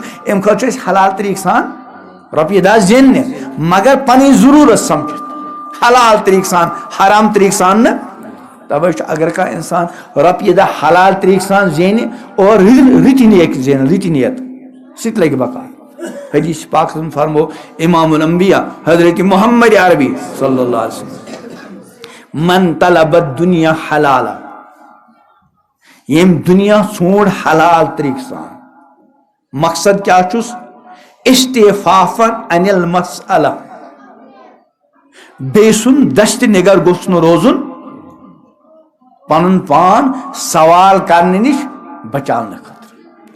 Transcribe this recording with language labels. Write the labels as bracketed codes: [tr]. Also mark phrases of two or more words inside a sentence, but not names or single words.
[ks] اَمہِ خٲطرٕ چھُ اَسہِ حلال طریٖقہٕ سان رۄپیہِ دہ زیننہِ مگر پنٕنۍ ضروٗرت سمجھِتھ حلال طریٖقہٕ سان حرام طریٖقہٕ سان نہٕ. توے چھُ اگر کانٛہہ انسان رۄپیہِ دہ حلال طریٖقہٕ سان زینہِ اور رٕتہِ نیت زینہِ رٕتہِ نیت سُہ تہِ لگہِ بکار. حدیث پاکس منٛز فرمو امام الانبیاء حضرت محمد عربی [ar] صلی اللہ علیہ وسلم من طلب الدنیا حلالا. [ks] ییٚمۍ دُنیا ژھونٛڈ حلال طریٖقہٕ سان مقصد کیاہ چھُس [ar] استعفافن عن المسألہ. [ks] بیٚیہِ سُنٛد دشتہِ نِگر گوٚژھ نہٕ روزُن پنُن پان سوال کرنہٕ نِش بچاونہٕ خٲطرٕ.